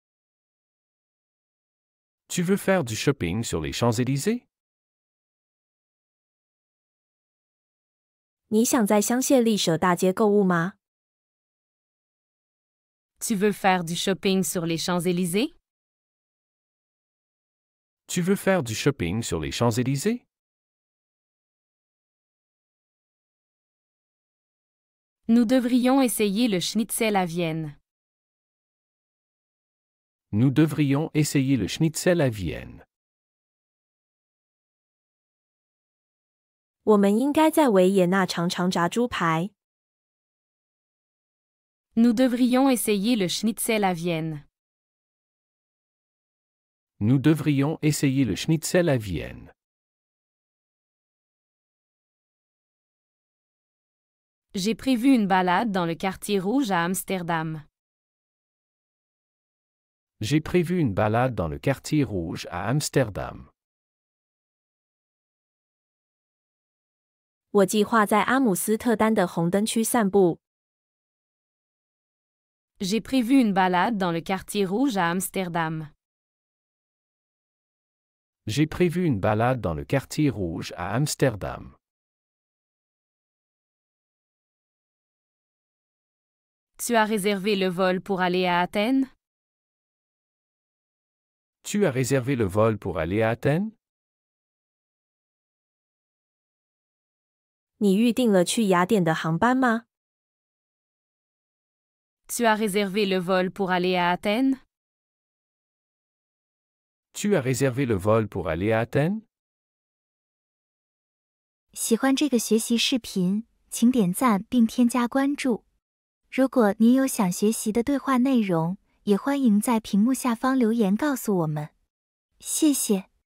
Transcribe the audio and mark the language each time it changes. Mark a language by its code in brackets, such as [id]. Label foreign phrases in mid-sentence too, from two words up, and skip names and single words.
[fr] Tu veux faire du shopping sur les Champs-Élysées? [zh] 你想在香榭丽舍大街购物吗？ [fr] Tu veux faire du shopping sur les Champs-Élysées? Tu veux faire du shopping sur les Champs-Élysées? Nous devrions essayer le schnitzel à Vienne. Nous devrions essayer le schnitzel à Vienne. [zh] 我们应该在维也纳尝尝炸猪排。 [fr] Nous devrions essayer le schnitzel à Vienne. Nous devrions essayer le schnitzel à Vienne. J'ai prévu une balade dans le quartier rouge à Amsterdam. J'ai prévu une balade dans le quartier rouge à Amsterdam. [zh] 我计划在阿姆斯特丹的红灯区散步。 [fr] J'ai prévu une balade dans le quartier rouge à Amsterdam. J'ai prévu une balade dans le quartier rouge à Amsterdam. Tu as réservé le vol pour aller à Athènes? Tu as réservé le vol pour aller à Athènes? [zh] 你预定了去雅典的航班吗？ [fr] Tu as réservé le vol pour aller à Athènes? Tu as réservé le vol pour aller à Athènes? [zh] 喜欢这个学习视频，请点赞并添加关注。如果您有想学习的对话内容，也欢迎在屏幕下方留言告诉我们。谢谢。